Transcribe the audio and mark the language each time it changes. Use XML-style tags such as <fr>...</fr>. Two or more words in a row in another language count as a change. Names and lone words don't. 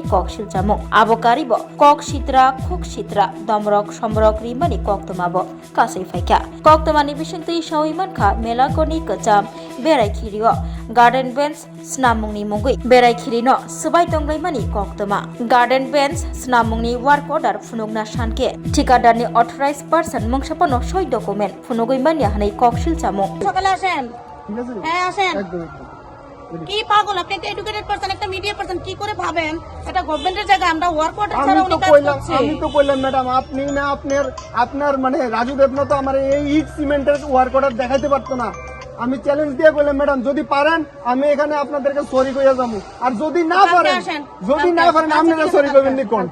<trp>कक सिलचामुं आबो कारिबो कक सित्रा खुक सित्रा दमरक समरक रिमानि कक तुमाबो कासै फाइका कक तुमानि बिसिंतै सावै मानखा मेलागरनि कचाम बेराय खिरियो</trp> <en>garden bench</en> <trp>स्नामुंनि मुगै बेराय खिरिनो सुबाय तंग्लायमानि कक्तमा</trp> <en>garden bench</en> <trp>स्नामुंनि</trp> <en>work order</en> <trp>फुनुगना सानके ठिकादारनि</trp> <en>authorised person</en> <trp>मुंसापनो सय डकुमेन्ट फुनुगै मानिया हनै कक सिलचामुं</trp> <bn>সকালে আসেন হ্যাঁ আসেন কি পাগল আপনি একটা</bn> <en>educated person</en> <bn>একটা</bn> <en>media person</en> <bn>কি করে ভাবেন এটা গভর্নমেন্টের জায়গা আমরা</bn> <en>work order</en> <bn>ছাড়া উনি কাজ করছে আমি তো কইলাম ম্যাডাম আপনি না আপনার মানে রাজু দেবনা তো আমার এই ইট সিমেন্টের</bn> <en>work order</en> <bn>দেখাইতে পারতো না আমি চ্যালেঞ্জ দিয়ে বললাম ম্যাডাম যদি পারেন আমি এখানে আপনাদেরকে সরি কইয়া যাবো আর যদি না পারেন আপনারা সরি করবেন নি কোন</bn>